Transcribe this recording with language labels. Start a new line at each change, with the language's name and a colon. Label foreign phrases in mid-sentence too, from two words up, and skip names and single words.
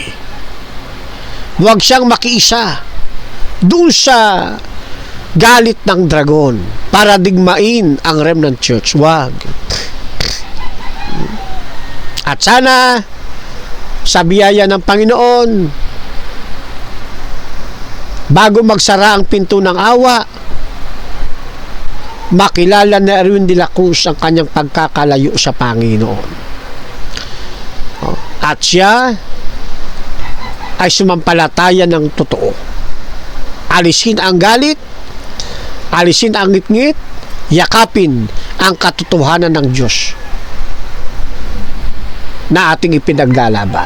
Filipino: Huwag siyang makiisa doon sa galit ng dragon para digmain ang Remnant Church. Huwag. At sana sa biyaya ng Panginoon bago magsara ang pinto ng awa, makilala na Erwin de la Cruz ang kanyang pagkakalayo sa Panginoon. At siya ay sumampalataya ng totoo. Alisin ang galit, alisin ang ngit-ngit, yakapin ang katotohanan ng Diyos na ating ipinaglalaban.